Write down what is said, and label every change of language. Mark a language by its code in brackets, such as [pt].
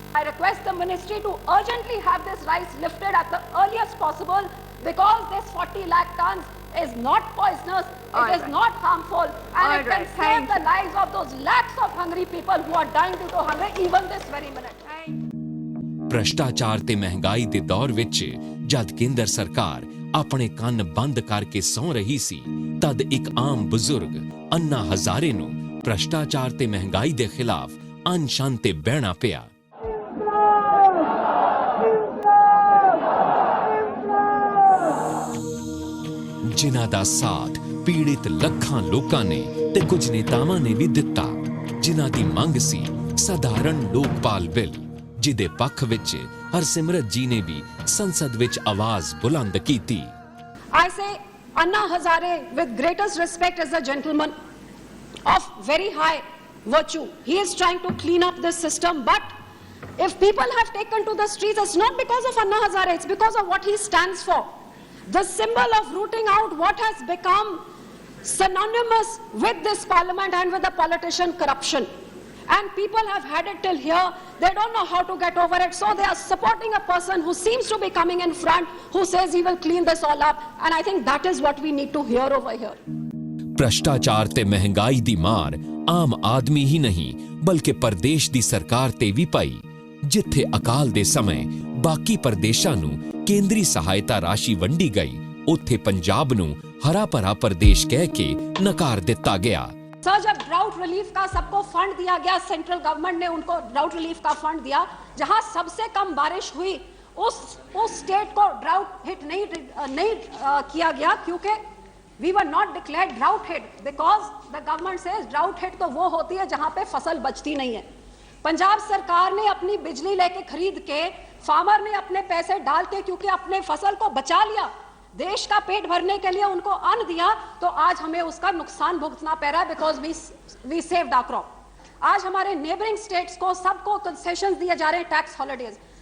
[en] I request the ministry to urgently have this rice lifted at the earliest possible, because this 40 lakh tons is not poisonous, it is not harmful, and it can save the lives of those lakhs of hungry people who are dying due to hunger even this very minute. [pa] ਭ੍ਰਸ਼ਟਾਚਾਰ ਤੇ ਮਹਿੰਗਾਈ ਦੇ ਦੌਰ ਵਿੱਚ ਜਦ ਕੇਂਦਰ ਸਰਕਾਰ ਆਪਣੇ ਕੰਨ ਬੰਦ ਕਰਕੇ ਸੌਂ ਰਹੀ ਸੀ, ਤਦ ਇੱਕ ਆਮ ਬਜ਼ੁਰਗ ਅੰਨਾ ਹਜ਼ਾਰੇ ਨੂੰ ਭ੍ਰਸ਼ਟਾਚਾਰ ਤੇ ਮਹਿੰਗਾਈ ਦੇ ਖਿਲਾਫ ਅਨਸ਼ਨ ਤੇ ਬਹਿਣਾ ਪਿਆ। ਜਿਨ੍ਹਾਂ ਦਾ ਸਾਥ ਪੀੜਿਤ ਲੱਖਾਂ ਲੋਕਾਂ ਨੇ ਤੇ ਕੁਝ ਨੇਤਾਵਾਂ ਨੇ ਵੀ ਦਿੱਤਾ, ਜਿਨ੍ਹਾਂ ਦੀ ਮੰਗ ਸੀ ਸਧਾਰਨ ਲੋਕਪਾਲ ਬਿੱਲ, ਜਿਹਦੇ ਪੱਖ ਵਿੱਚ ਹਰਸਿਮਰਤ ਜੀ ਨੇ ਵੀ ਸੰਸਦ ਵਿੱਚ ਆਵਾਜ਼ ਬੁਲੰਦ ਕੀਤੀ। [en] I say Anna Hazare, with greatest respect, is a gentleman of very high virtue. He is trying to clean up this system, but if people have taken to the streets, it's not because of Anna Hazare, it's because of what he stands for. The symbol of rooting out what has become synonymous with this parliament and with the politician corruption. And people have had it till here. They don't know how to get over it. So they are supporting a person who seems to be coming in front, who says he will clean this all up. And I think that is what we need to hear over here. [pa] ਭ੍ਰਸ਼ਟਾਚਾਰ ਤੇ ਮਹਿੰਗਾਈ ਦੀ ਮਾਰ ਆਮ ਆਦਮੀ ਹੀ ਨਹੀਂ, ਬਲਕਿ ਪ੍ਰਦੇਸ਼ ਦੀ ਸਰਕਾਰ ਤੇ ਵੀ ਪਈ, ਜਿੱਥੇ ਅਕਾਲ ਦੇ ਸਮੇਂ ਬਾਕੀ ਪ੍ਰਦੇਸ਼ਾਂ ਨੂੰ ਕੇਂਦਰੀ ਸਹਾਇਤਾ ਰਾਸ਼ੀ ਵੰਡੀ ਗਈ, ਉੱਥੇ ਪੰਜਾਬ ਨੂੰ ਹਰਾ ਭਰਾ ਪ੍ਰਦੇਸ਼ ਕਹਿ ਕੇ ਨਕਾਰ ਦਿੱਤਾ ਗਿਆ। [hi] सर, जब ड्राउट रिलीफ का सबको फंड दिया गया, सेंट्रल गवर्नमेंट ने उनको ड्राउट रिलीफ का फंड दिया, जहां सबसे कम बारिश हुई उस स्टेट को ड्राउट हिट नहीं किया गया, क्योंकि [en] We were not declared drought hit because the government says drought hit [hi] तो वो होती है जहां पे फसल बचती नहीं है। पंजाब सरकार ने अपनी बिजली लेके खरीद के, फार्मर ने अपने पैसे डाल के, क्योंकि अपने फसल को बचा लिया, देश का पेट भरने के लिए उनको अन्न दिया, तो आज हमें उसका नुकसान भुगतना पड़ रहा है [en] Because we saved our crop. [hi] आज हमारे नेबरिंग स्टेट्स को सबको कंसेशन दिए जा रहे हैं, टैक्स हॉलिडेज।